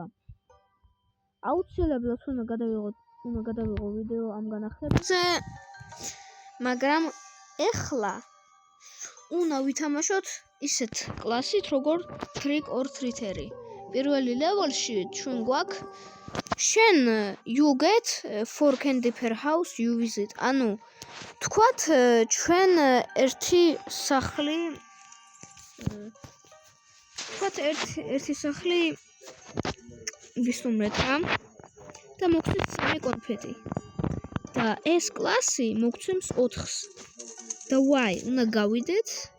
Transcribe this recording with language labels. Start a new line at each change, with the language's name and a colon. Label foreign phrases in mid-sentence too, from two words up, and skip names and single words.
Georgian: აუცილებლად უნდა გადავიღო ვიდეო ამ განახლებაზე, მაგრამ ეხლა უნდა ვითამაშოთ ისეთ კლასით, როგორ Trick or Treater. პირველი ლეველში ჩვენ გვაქვს შენ
English: you get 4 candy per house you visit.
Georgian: ანუ თქვათ ჩვენ ერთი სახლი ვისუმრეთ რა და მოგცემს 3 კონფეტი და ეს კლასი მოგცემს 4-ს და why უნდა გავიდეთ